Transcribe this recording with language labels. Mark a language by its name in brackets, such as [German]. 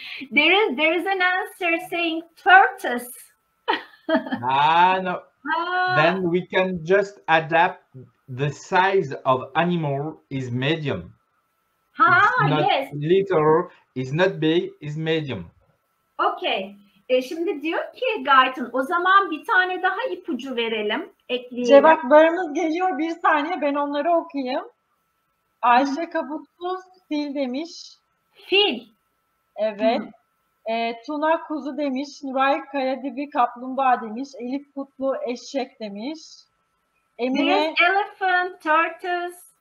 [English] There is an answer saying tortoise. No. Then we can just adapt the size of animal is medium. It's not Yes. little, it's not big, it's medium. Okay. [Turkish] Şimdi diyor ki Gaëtan, o zaman bir tane daha ipucu verelim, ekleyelim. Cevaplarımız geliyor. Bir saniye ben onları okuyayım. Ayşe Kabutsuz fil demiş. Fil. Evet. Tuna kuzu demiş. Nuray Kayadibi kaplumbağa demiş. Elif Kutlu eşek demiş. Emine [English] There is elephant, tortoise.